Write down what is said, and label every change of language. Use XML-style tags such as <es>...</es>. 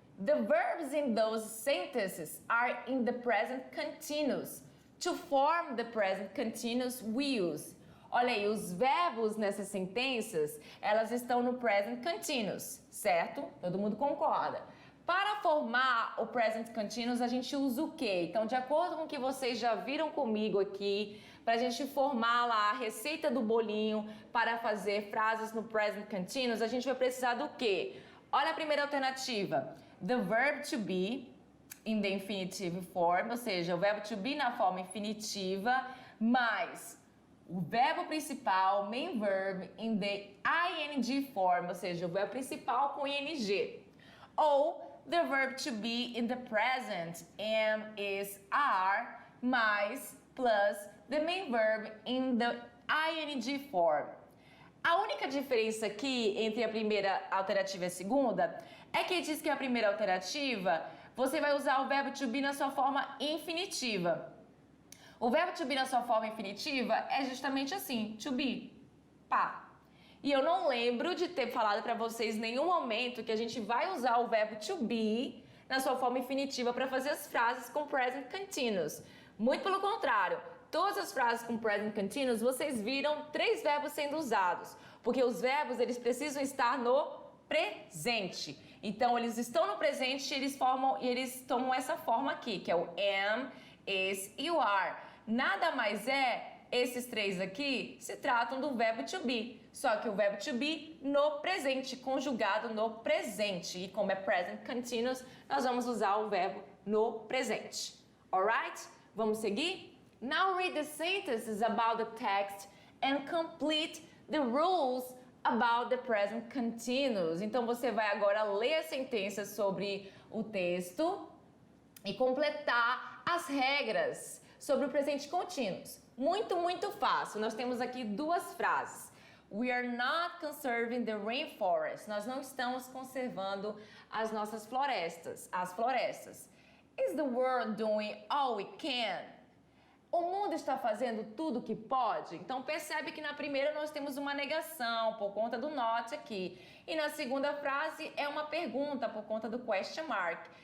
<en>The verbs in those sentences are in the present continuous. To form the present continuous, we use.</en> <pt>Olha aí, os verbos nessas sentenças, elas estão no present continuous, certo? Todo mundo concorda. Para formar o present continuous, a gente usa o quê? Então, de acordo com o que vocês já viram comigo aqui, para a gente formar lá a receita do bolinho para fazer frases no present continuous, a gente vai precisar do quê? Olha a primeira alternativa.</pt> <en>The verb to be in the infinitive form,</en> <pt>ou seja, o verbo to be na forma infinitiva, mais o verbo principal,</pt> <en>main verb, in the ing form,</en> <pt>ou seja, o verbo principal com ing.</pt> <en>Ou the verb to be in the present, am, is, are, mais, plus the main verb in the ing form.</en> <pt>A única diferença aqui entre a primeira alternativa e a segunda é que diz que a primeira alternativa você vai usar o verbo to be na sua forma infinitiva. O verbo to be na sua forma infinitiva é justamente assim, to be, pá. E eu não lembro de ter falado para vocês em nenhum momento que a gente vai usar o verbo to be na sua forma infinitiva para fazer as frases com present continuous. Muito pelo contrário, todas as frases com present continuous vocês viram 3 verbos sendo usados, porque os verbos eles precisam estar no presente. Então eles estão no presente e eles tomam essa forma aqui, que é o am, is e o are. Nada mais é, esses 3 aqui se tratam do verbo to be, só que o verbo to be no presente, conjugado no presente. E como é present continuous, nós vamos usar o verbo no presente. Alright? Vamos seguir?</pt> <en>Now read the sentences about the text and complete the rules about the present continuous.</en> <pt>Então você vai agora ler as sentenças sobre o texto e completar as regras sobre o presente continuous. Muito, muito fácil. Nós temos aqui 2 frases.</pt> <en>We are not conserving the rainforest.</en> <pt>Nós não estamos conservando as nossas florestas, as florestas.</pt> <en>Is the world doing all we can?</en> <pt>O mundo está fazendo tudo o que pode? Então percebe que na primeira nós temos uma negação por conta do not aqui. E na segunda frase é uma pergunta por conta do question mark.</pt>